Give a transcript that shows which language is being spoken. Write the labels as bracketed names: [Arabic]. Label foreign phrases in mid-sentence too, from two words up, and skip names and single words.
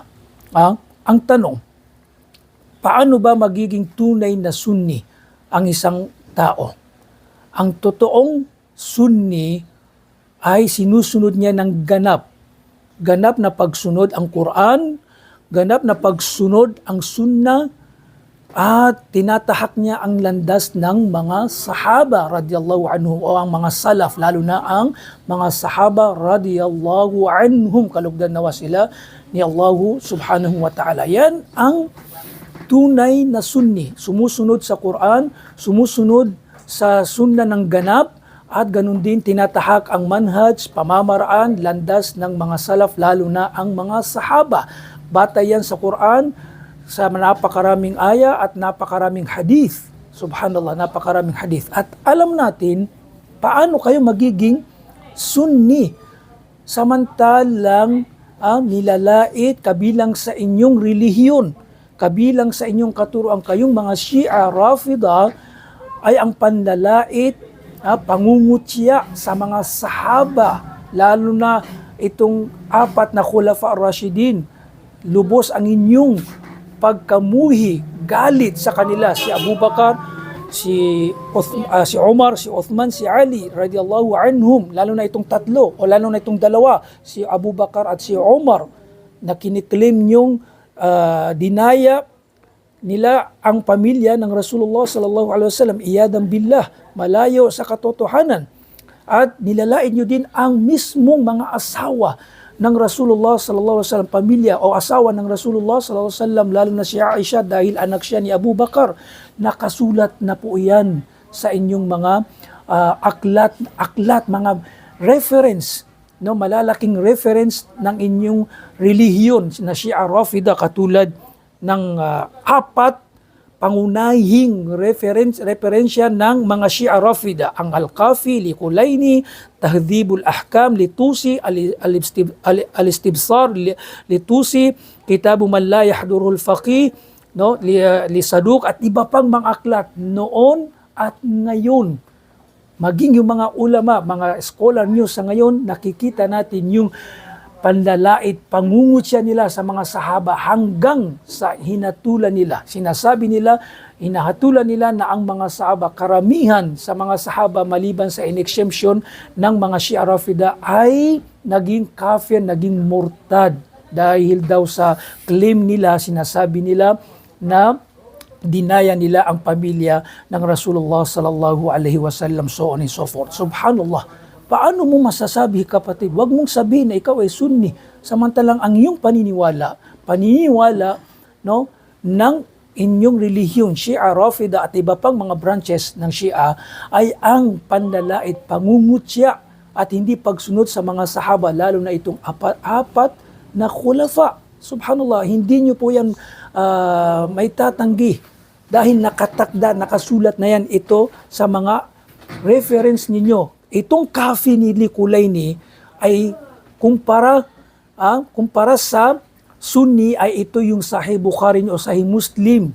[Filipino] Ang tanong, paano ba magiging tunay na Sunni ang isang tao? Ang totoong Sunni ay sinusunod niya ng ganap na pagsunod ang Quran, ganap na pagsunod ang Sunnah, at tinatahak niya ang landas ng mga sahaba [Arabic] رضي الله عنهم [Filipino] o ang mga salaf, lalo na ang mga sahaba [Arabic] رضي الله عنهم, [Filipino] kalugdan nawa sila ni Allah [Arabic] سبحانه وتعالى. [Filipino] Yan ang tunay na Sunni, sumusunod sa Quran, sumusunod sa Sunnah ng ganap, at ganun din tinatahak ang manhaj, pamamaraan, landas ng mga salaf, lalo na ang mga sahaba. Batay yan sa Quran, sa napakaraming aya at napakaraming hadith. Subhanallah, napakaraming hadith. At alam natin, paano kayo magiging Sunni samantalang nilalait kabilang sa inyong relihiyon, kabilang sa inyong katuruan, kayong mga Shia Rafida ay ang panlalait, pangungutya sa mga sahaba, lalo na itong apat na Khulafa ar-Rashidin. Lubos ang inyong pagkamuhi, galit sa kanila, si Abu Bakar, si Umar, si Uthman, si Ali [Arabic] رضي الله عنهم, [Filipino] lalo na itong tatlo o lalo na itong dalawa, si Abu Bakar at si Umar, na kiniklaim nyong dinaya nila ang pamilya ng Rasulullah [Arabic] صلى الله عليه وسلم, عياذا بالله, [Filipino] malayo sa katotohanan. At nilalain nyo din ang mismong mga asawa ng Rasulullah [Arabic] صلى الله عليه وسلم, [Filipino] pamilya o asawa ng Rasulullah [Arabic] صلى الله عليه وسلم, [Filipino] lalo na si Aisha dahil anak siya ni Abu Bakar. Nakasulat na po yan sa inyong mga aklat, mga reference, no, malalaking reference ng inyong relihiyon na Shia Rafida, katulad ng apat pangunahing referensya ng mga Shia Rafida: ang Al-Kafi li Kulayni, Tahdhibul Ahkam li Tusi, Al-Istibsar li Tusi, Kitabu Man La Yahdurul Faqih, no, li Saduq, at iba pang mga aklat noon at ngayon. Maging yung mga ulama, mga scholar nyo sa ngayon, nakikita natin yung panlalait, pangungutya nila sa mga sahaba hanggang sa hinatulan nila. Sinasabi nila, hinahatulan nila na ang mga sahaba, karamihan sa mga sahaba maliban sa in-exemption ng mga Shia Rafida, ay naging kafir, naging murtad. Dahil daw sa claim nila, sinasabi nila na dinaya nila ang pamilya ng Rasulullah [Arabic] صلى الله عليه وسلم, [English] so on and so forth. [Filipino] Subhanallah. Paano mo masasabi, kapatid? Huwag mong sabihin na ikaw ay Sunni, samantalang ang iyong paniniwala, no, ng inyong relihiyon, Shia Rafida at iba pang mga branches ng Shia, ay ang panlalait, pangungutya at hindi pagsunod sa mga sahaba, lalo na itong apat na khulafa. Subhanallah, hindi nyo po yan may tatanggi dahil nakatakda, nakasulat na yan ito sa mga reference ninyo. Itong Kafi ni Kulayni ay kumpara sa Sunni, ay ito yung Sahih Bukhari o Sahih Muslim.